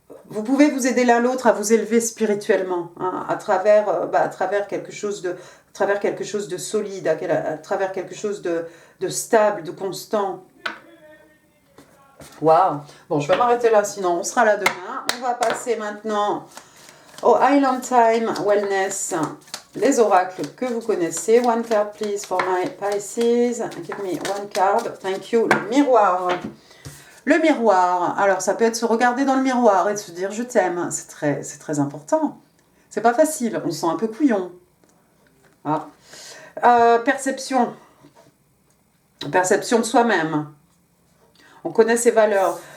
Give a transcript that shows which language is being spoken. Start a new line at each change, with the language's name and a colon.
French: Vous pouvez vous aider l'un l'autre à vous élever spirituellement, hein, à travers quelque chose de solide, à travers quelque chose de stable, de constant. Waouh! Bon, je vais m'arrêter là, sinon on sera là demain. On va passer maintenant au Island Time Wellness, les oracles que vous connaissez.
English: One card, please, for my Pisces. Give me one card. Thank you.
French: Le miroir. Le miroir, alors ça peut être se regarder dans le miroir et de se dire je t'aime, c'est très important. C'est pas facile, on se sent un peu couillon. Ah. Perception de soi-même. On connaît ses valeurs.